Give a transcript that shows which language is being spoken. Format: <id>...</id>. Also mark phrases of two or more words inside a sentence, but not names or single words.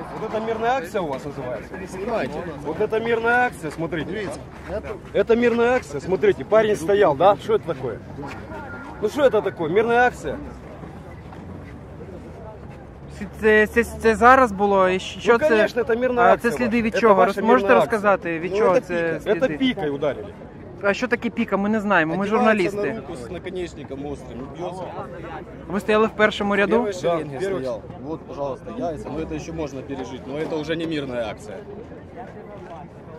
<ru>это мирная акция у вас называется? Снимайте. Вот это мирная акция, смотрите. Это мирная акция, смотрите, парень стоял, да? Что это такое? Ну что это такое? Мирная акция?</ru> <uk>Це зараз було? І що</uk> <ru>Ну, конечно, это мирная</ru> <uk>А</uk> <ru>акция.</ru> <uk>це сліди від</uk> <ru>Это</ru> <uk>чого?</uk> <ru>ваша</ru> <uk>Можете</uk> <ru>мирная</ru> <uk>розказати,</uk> <ru>акция.</ru> <uk>від</uk> <ru>Ну,</ru> <uk>чого</uk> <ru>это</ru> <uk>це</uk> <ru>пика. Это</ru> <uk>сліди?</uk> <ru>пикой ударили.</ru> <uk>А що таке піка? Ми не знаємо, ми</uk> <ru>Одевается</ru> <uk>журналісти.</uk> <ru>на руку с наконечником острым, бьется.</ru> <uk>Ви стояли в першому ряду?</uk> <ru>Первой шеренге первый. стоял. Вот, пожалуйста, яйца. Но это еще можно пережить. Но это уже не мирная акция.</ru>